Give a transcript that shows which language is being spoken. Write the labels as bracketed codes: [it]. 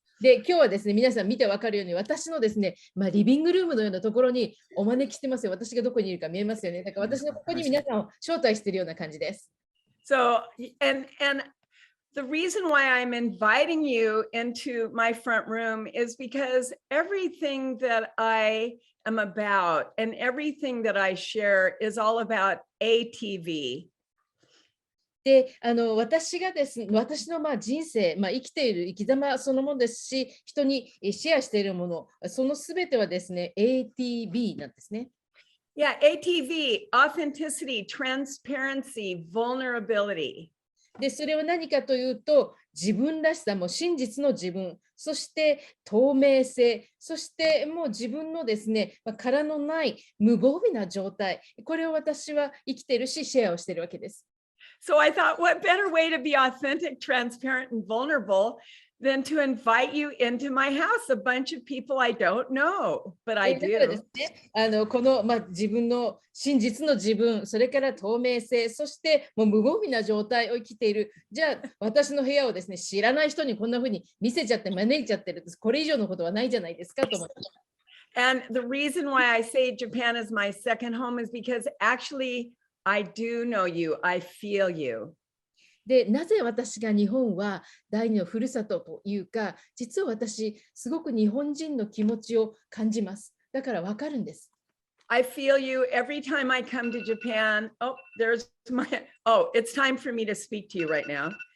[ja] で、今日はですね、皆さん見てわかるように、私のですね、リビングルームのようなところにお招きしてますよ。私がどこにいるか見えますよね。だから私のここに皆さんを招待しているような感じです。 [en] So, and the reason why I'm inviting you into my front room is because everything that I am about and everything that I share is all about ATV. [ja] で、私がですね、私の人生、生きている生き様そのものですし、人にシェアしているもの、そのすべてはですね、ATV なんですね。 [en] Yeah, ATV, authenticity, transparency, vulnerability. [ja] で、それは何かというと、自分らしさも真実の自分、そして透明性、そしてもう自分のですね、殻のない無防備な状態、これを私は生きているし、シェアをしているわけです。 [en] So I thought, what better way to be authentic, transparent, and vulnerable than to invite you into my house, a bunch of people I don't know, but I [ja] だからですね、この、自分の真実の自分、それから透明性、そしてもう無防備な状態を生きている。じゃあ、私の部屋をですね、知らない人にこんな風に見せちゃって招いちゃってる。これ以上のことはないじゃないですかと思って。 [en] And the reason why I say Japan is my second home is because actually I do know you. I feel you. [ja] で、なぜ私が日本は第二のふるさとというか、実は私、すごく日本人の気持ちを感じます。だからわかるんです。 [en] I feel you every time I come to Japan. Oh, there's my, oh, it's time for me to speak to you right now.